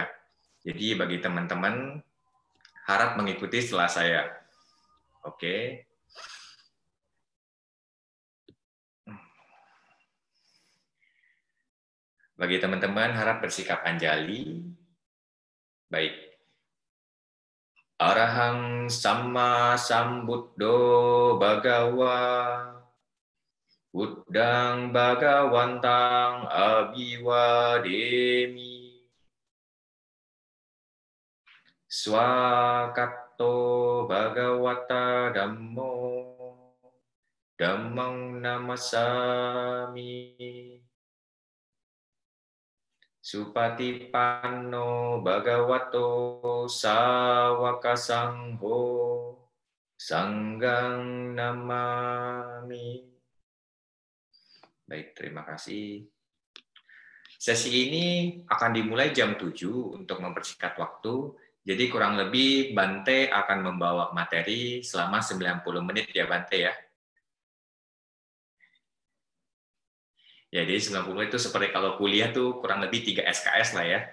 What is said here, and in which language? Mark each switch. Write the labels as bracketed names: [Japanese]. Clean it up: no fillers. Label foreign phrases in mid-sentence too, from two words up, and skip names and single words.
[Indonesian] Jadi bagi teman-teman, harap mengikuti setelah saya. Oke. Bagi teman-teman, harap bersikap anjali. Baik. [Pali] Arahang Samma Sambuddho Bhagawa Buddhang Bhagawantang Abhiwademi Swakato Bhagawata Dhammo Dhammang Namasami Supatipanno Bhagavato Sawaka Sangho Sanggang Namami. [Indonesian] Baik, terima kasih. Sesi ini akan dimulai jam 7 untuk mempersingkat waktu. Jadi kurang lebih Bante akan membawa materi selama 90 menit ya Bante ya. Ya, jadi 90 menit itu seperti kalau kuliah tuh kurang lebih 3 SKS lah ya.